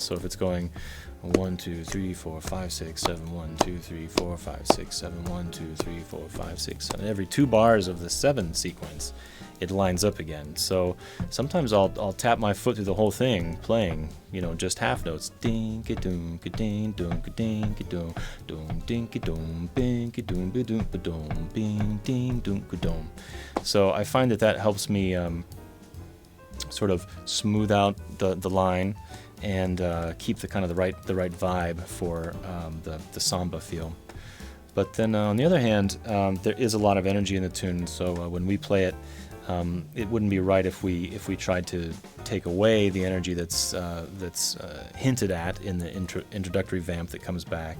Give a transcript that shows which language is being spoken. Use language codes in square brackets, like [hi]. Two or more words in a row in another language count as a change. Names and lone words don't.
[en] So if it's going 1, 2, 3, 4, 5, 6, 7, 1, 2, 3, 4, 5, 6, 7, 1, 2, 3, 4, 5, 6, 7. Every 2 bars of the 7 sequence, it lines up again. So sometimes I'll tap my foot through the whole thing, playing, just half notes. Ding ka doom ka ding doom ka ding ka doom doom ding ka doom bing ka doom ba doom ba doom bing ding doom ka doom. So I find that helps me sort of smooth out the line and keep the kind of the right vibe for the samba feel. But then on the other hand, there is a lot of energy in the tune. So when we play it, it wouldn't be right if we tried to take away the energy that's hinted at in the introductory vamp that comes back.